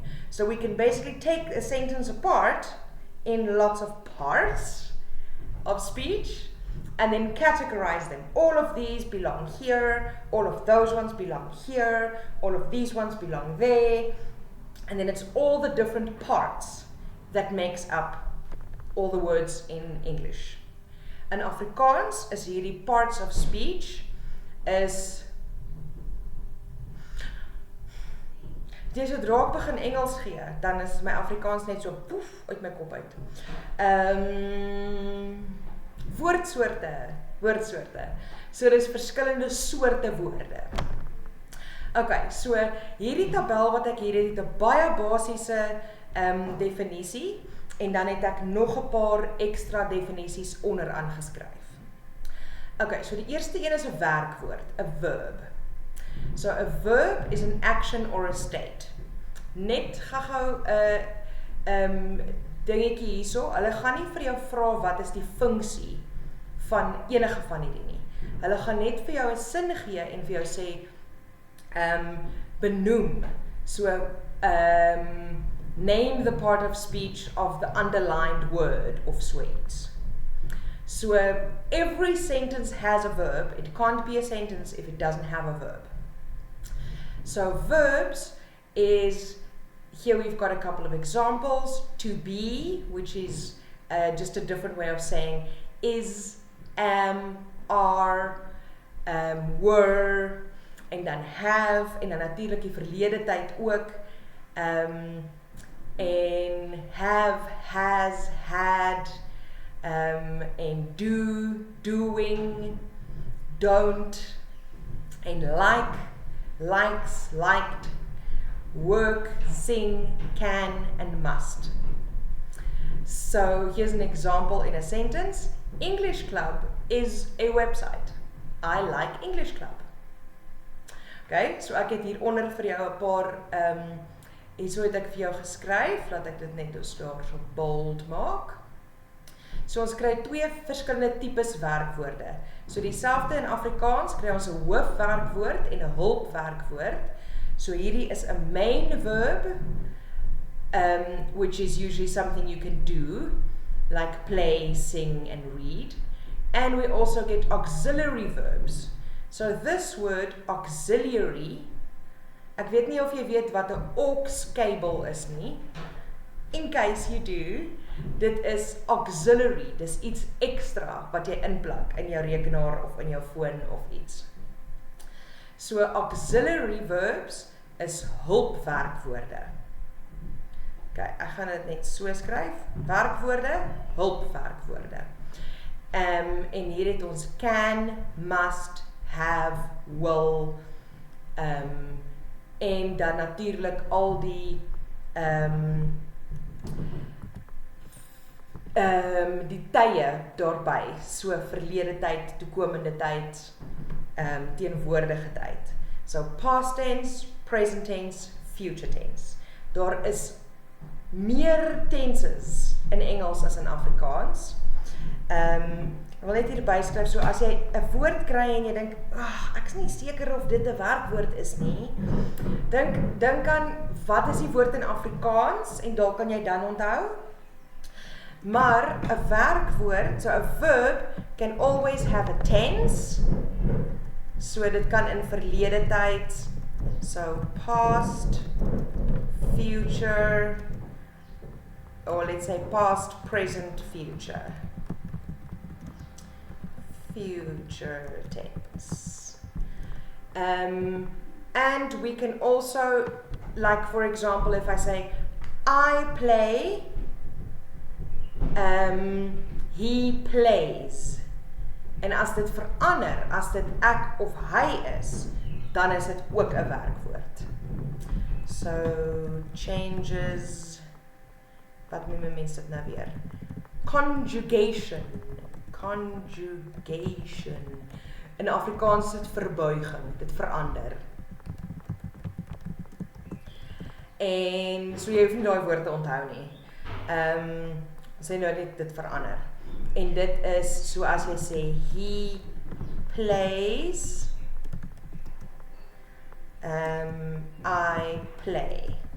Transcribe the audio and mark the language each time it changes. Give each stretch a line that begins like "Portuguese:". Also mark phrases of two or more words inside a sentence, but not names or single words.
English: So we can basically take a sentence apart in lots of parts of speech and then categorize them. All of these belong here, all of those ones belong here, all of these ones belong there. And then it's all the different parts that makes up all the words in English.
Afrikaans: In Afrikaans is hierdie
English: parts of speech
Afrikaans: is as ek raak begin Engels gee, dan is my Afrikaans net so poef uit my kop uit. Woordsoorte. So dis verskillende soorte woorde. Okay, so hierdie tabel wat ek hier het 'n baie basiese definisie en dan het ek nog 'n paar ekstra definisies onder aangeskryf. Okay, so die eerste een is 'n werkwoord, 'n verb.
English: So a verb is an action or a state.
Afrikaans: Net gou 'n dingetjie hierso. Hulle gaan nie vir jou vra wat is die funksie van enige van hierdie nie. Hulle gaan net vir jou 'n sin gee en vir jou sê benoem.
English: So name the part of speech of the underlined word
Afrikaans: of so iets.
English: So every sentence has a verb. It can't be a sentence if it doesn't have a verb. So verbs is, here we've got a couple of examples. To be, which is just a different way of saying is, am, are, were,
Afrikaans: en dan have, en dan natuurlijk die verlede tyd ook, en
English: have, has, had,
Afrikaans: en
English: do, doing, don't,
Afrikaans: en
English: like, likes, liked, work, sing, can, and must. So here's an example in a sentence. English Club is a website. I like English Club.
Afrikaans: Okay, so ek het hieronder vir jou 'n paar, hierso het ek vir jou geskryf, laat ek dit net daar so bold maak. So ons kry twee verskillende tipes werkwoorde. So dieselfde in Afrikaans kry ons 'n hoofwerkwoord en 'n hulpwerkwoord. So hierdie is 'n
English: main verb, which is usually something you can do, like play, sing, and read. And we also get auxiliary verbs. So this word, auxiliary,
Afrikaans: ek weet nie of jy weet wat 'n
English: aux cable
Afrikaans: is nie.
English: In case you do,
Afrikaans: dit is auxiliary, dis iets ekstra wat jy inplak in jou rekenaar of in jou foon of iets. So
English: auxiliary verbs
Afrikaans: is hulpwerkwoorde. Okay, ek gaan dit net so skryf. Werkwoorde, hulpwerkwoorde. En hier het ons
English: can, must, have, will,
Afrikaans: en dan natuurlik al die die tye daarby, so verlede tyd, toekomende tyd, teenwoordige tyd.
English: So past tense, present tense, future tense.
Afrikaans: Daar is meer tenses in Engels as in Afrikaans. Ek wil net hier byskryf, so as jy 'n woord kry en jy dink, ek is nie seker of dit 'n werkwoord is nie, dink aan wat is die woord in Afrikaans en dalk kan jy dan onthou. Maar 'n werkwoord, so 'n
English: verb can always have a tense.
Afrikaans: So dit kan in verlede tyd,
English: So past, future, or let's say past, present, future. Future tense. And we can also, like for example, if I say, I play, he plays.
Afrikaans: En as dit verander, as dit ek of hy is, dan is dit ook 'n werkwoord. So, changes, wat noem mense dit nou weer?
English: Conjugation. Conjugation.
Afrikaans: In Afrikaans is dit verbuiging, dit verander. En so jy hoef nie daai woord te onthou nie. Sê nou net dit verander. En dit is so as jy sê
English: he plays, I play.